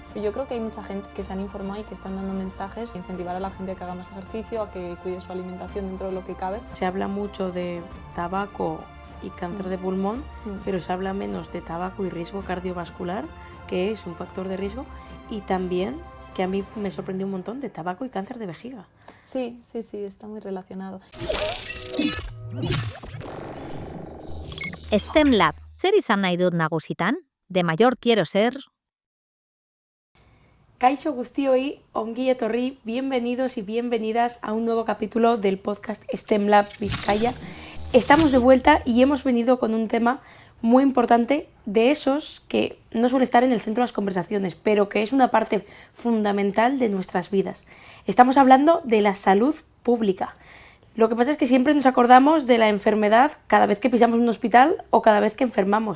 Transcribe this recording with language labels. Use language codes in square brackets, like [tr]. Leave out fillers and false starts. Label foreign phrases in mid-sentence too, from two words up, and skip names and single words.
[es] Yo creo que hay mucha gente que se han informado y que están dando mensajes, incentivar a la gente a que haga más ejercicio, a que cuide su alimentación dentro de lo que cabe. Se habla mucho de tabaco y cáncer de pulmón, pero se habla menos de tabaco y riesgo cardiovascular, que es un factor de riesgo, y también, que a mí me sorprendió un montón, de tabaco y cáncer de vejiga. Sí, está muy relacionado. [eu] STEM Lab, zer izan nahi dut nagusitan? [es] De mayor quiero ser... [eu] Kaixo guztioi, ongi etorri, [es] bienvenidos y bienvenidas a un nuevo capítulo del podcast STEM Lab Vizcaya. Estamos de vuelta y hemos venido con un tema muy importante, de esos que no suele estar en el centro de las conversaciones, pero que es una parte fundamental de nuestras vidas. Estamos hablando de la salud pública. Lo que pasa es que siempre nos acordamos de la enfermedad cada vez que pisamos un hospital o cada vez que enfermamos.